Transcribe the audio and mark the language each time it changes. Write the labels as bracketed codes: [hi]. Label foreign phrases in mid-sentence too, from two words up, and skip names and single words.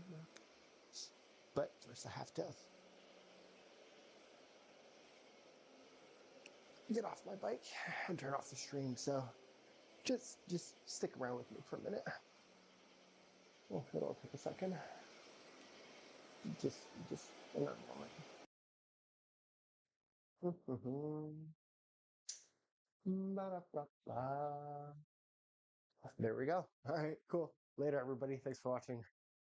[en] But first I have to get off my bike and turn off the stream. So just stick around with me for a minute. Oh, it'll take a second. Just hang on a moment. Ba-da-ba-ba. There we go. All right, cool. Later, everybody. Thanks for watching.